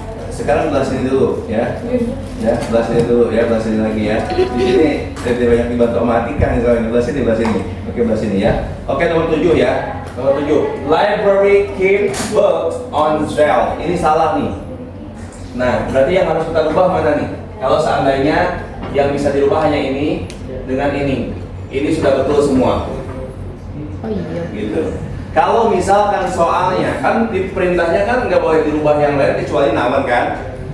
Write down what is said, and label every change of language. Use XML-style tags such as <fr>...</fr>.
<id>Sekarang belah sini dulu ya. Ya, belah sini dulu ya, belah sini lagi ya. Di sini tidak banyak dibantu sama Atika misalnya. Belah sini. Oke, belah sini ya. Oke, nomor 7 ya. Nomor 7.</id> <en>Library keep books on shelf.</en> <id>Ini salah nih. Nah, berarti yang harus kita rubah mana nih? Kalau seandainya yang bisa dirubah hanya ini dengan ini. Ini sudah betul semua. Oh iya. Gitu. Kalau misalkan soalnya kan di perintahnya kan nggak boleh dirubah yang lain kecuali nawan kan.</id>